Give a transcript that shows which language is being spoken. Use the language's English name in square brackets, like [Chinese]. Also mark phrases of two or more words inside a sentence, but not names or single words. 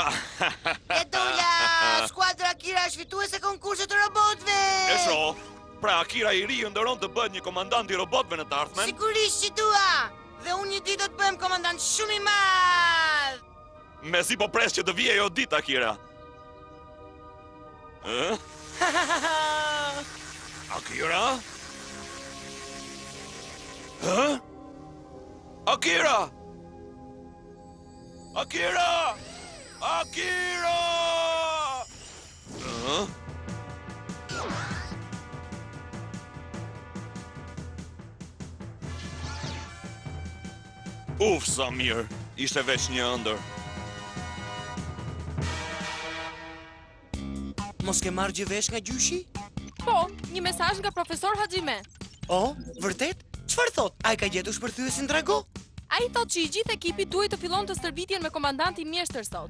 [Albanian] Edula, skuadra Akira është fituese konkursit të robotëve. E shoh. Pra Akira i ri ndëron të bëhet një komandant i robotëve në të ardhmen. Sigurisht që dua. Dhe unë një ditë do të bëhem komandant shumë i madh. Mezi po pres që të vijë ajo ditë, Akira. Akira? Akira! Akira! Akira! Uf, sa mirë. Ishte veç një ëndër. Mos ke marrë gjë vesh nga gjyshi? Po, një mesazh nga profesor Hajime. Vërtet? Çfarë thot? Ai ka gjetur shpërthyesin Drago? Ai thot që i gjithë ekipi duhet të fillon të stërvitjen me komandanti mjeshtër sot.